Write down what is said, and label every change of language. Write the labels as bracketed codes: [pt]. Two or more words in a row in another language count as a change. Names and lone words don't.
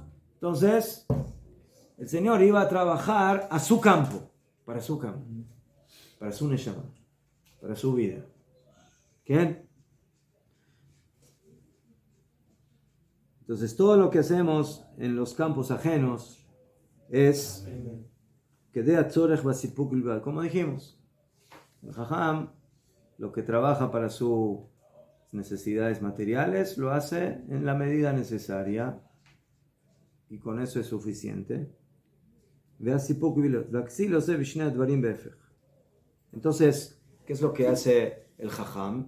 [es] Entonces, el Señor iba a trabajar a su campo, para su campo, para su neshama, para su vida. ¿Quién? Entonces todo lo que hacemos en los campos ajenos es que [he] די הצורך בסיפוק בלבד, [es] como dijimos. El jajam, lo que trabaja para sus necesidades materiales, lo hace en la medida necesaria y con eso es suficiente. Entonces, ¿qué es lo que hace el jajam?